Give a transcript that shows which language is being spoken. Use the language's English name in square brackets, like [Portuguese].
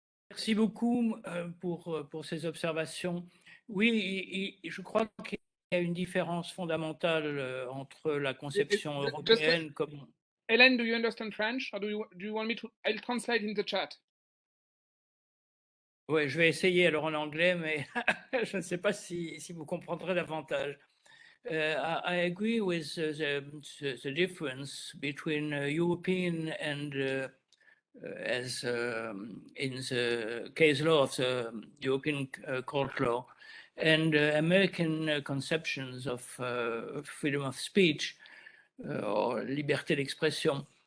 [French] Merci beaucoup pour ces observations. Oui, je crois qu'il y a une différence fondamentale entre la conception européenne comme... [English] Helen, do you understand French? Or do you want me to... I'll translate in the chat. [French] Oui, je vais essayer alors en anglais, mais je ne sais pas si vous comprendrez davantage. [English] I agree with the difference between European and as in the case law of the European court law and American conceptions of freedom of speech or [French] liberté d'expression.